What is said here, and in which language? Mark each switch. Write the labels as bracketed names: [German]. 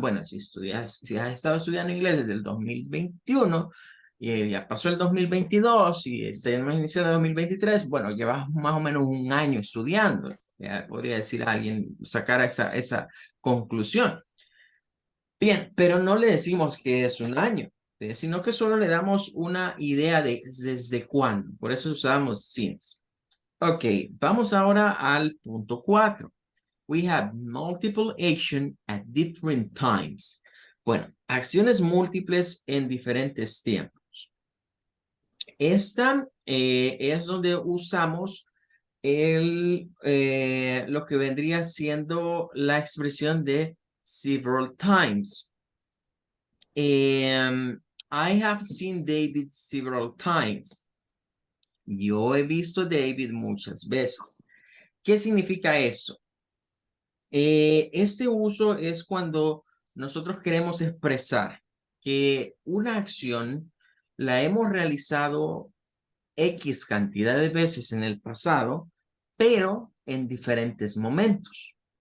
[Spanish] Bueno, si has estado estudiando inglés desde el 2021 y ya pasó el 2022 y estamos iniciando el 2023, bueno, llevas más o menos un año estudiando. Ya podría decir a alguien, sacar esa conclusión. Bien, pero no le decimos que es un año, sino que solo le damos una idea de desde cuándo. Por eso usamos since. Ok, vamos ahora al punto 4. [English] We have multiple action at different times. [Spanish] Bueno, acciones múltiples en diferentes tiempos. Esta es donde usamos lo que vendría siendo la expresión de several times. [English] I have seen David several times. [Spanish] Yo he visto a David muchas veces. ¿Qué significa eso? Este uso es cuando nosotros queremos expresar que una acción la hemos realizado X cantidad de veces en el pasado, pero en diferentes momentos.